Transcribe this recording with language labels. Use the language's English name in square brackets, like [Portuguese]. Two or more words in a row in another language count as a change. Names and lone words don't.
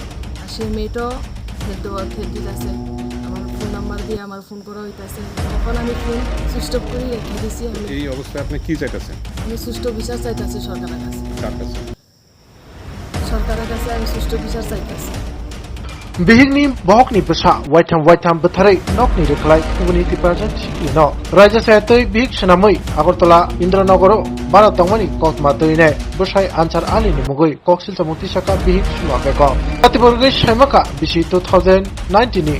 [Bangla] আর সেই মেয়েটাও ফের দিতেছে, আমার ফোন নাম্বার দিয়ে আমার ফোন করা হইতেছে। তখন আমি ফোন সুইচ অফ করে রেখে দিছি। এই অবস্থায় আপনি কি চাইতেছেন? আমি সুষ্ঠু বিচার চাইতেছি সরকারের কাছে। কার কাছে? সরকারের কাছে আমি সুষ্ঠু বিচার চাইতেছি। [Kok Borok] Bihingni bohokni basa waitam betharai nokni reklai kubuni tiprajan sikli no raja sayatoi bihik senamoi agartala indranagoro bara tangmani kokma toine bosai ansar ali ni mugoi koksil samuti saka bihik suwa beko patiborgai saimaka bisi 2019 ni